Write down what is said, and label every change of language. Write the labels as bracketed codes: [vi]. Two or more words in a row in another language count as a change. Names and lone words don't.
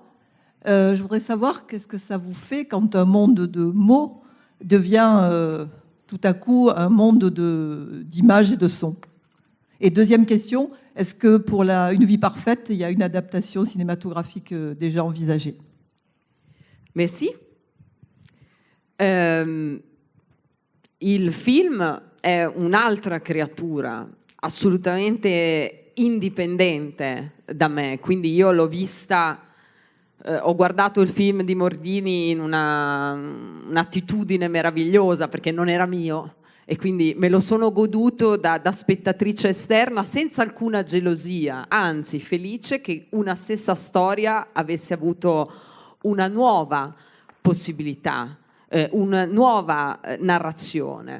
[fr] Je voudrais savoir qu'est-ce que ça vous fait quand un monde de mots devient tout à coup un monde d'images et de sons. Et deuxième question, est-ce que pour Une vie parfaite, il y a une adaptation cinématographique déjà envisagée? Merci. [it] Il film è un'altra creatura assolutamente indipendente da me, quindi io l'ho vista, ho guardato il film di Mordini in un'attitudine meravigliosa perché non era mio e quindi me lo sono goduto da spettatrice esterna senza alcuna gelosia, anzi felice che una stessa storia avesse avuto una nuova possibilità, una nuova narrazione.